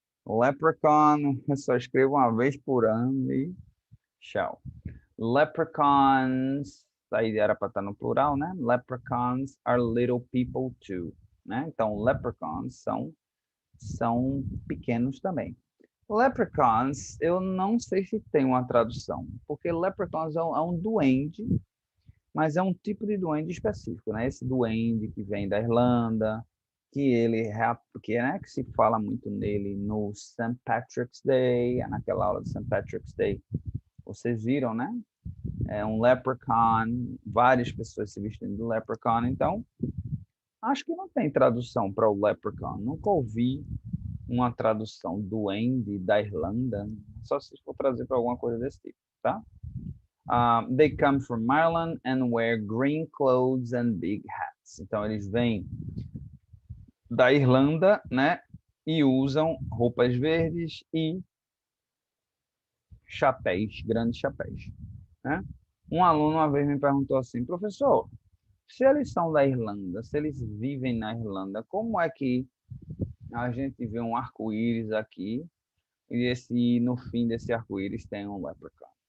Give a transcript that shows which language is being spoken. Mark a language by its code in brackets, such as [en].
[pt] Leprechaun, eu só escrevo uma vez por ano e tchau. Leprechauns, aí era para estar no plural, né? [en] Leprechauns are little people too, né? [pt] Então, leprechauns são pequenos também. Leprechauns, eu não sei se tem uma tradução, porque leprechauns é um duende, mas é um tipo de duende específico, né? Esse duende que vem da Irlanda, que se fala muito nele no St. Patrick's Day, naquela aula de St. Patrick's Day. Vocês viram, né? É um leprechaun, várias pessoas se vestindo de leprechaun, então acho que não tem tradução para o leprechaun. Nunca ouvi uma tradução duende da Irlanda, só se for trazer para alguma coisa desse tipo, tá? [en] They come from Ireland and wear green clothes and big hats. [pt] Então eles vêm da Irlanda, né? E usam roupas verdes e chapéus, grandes chapéus, né? Um aluno uma vez me perguntou assim, professor, se eles são da Irlanda, se eles vivem na Irlanda, como é que a gente vê um arco-íris aqui e no fim desse arco-íris tem um leprechaun?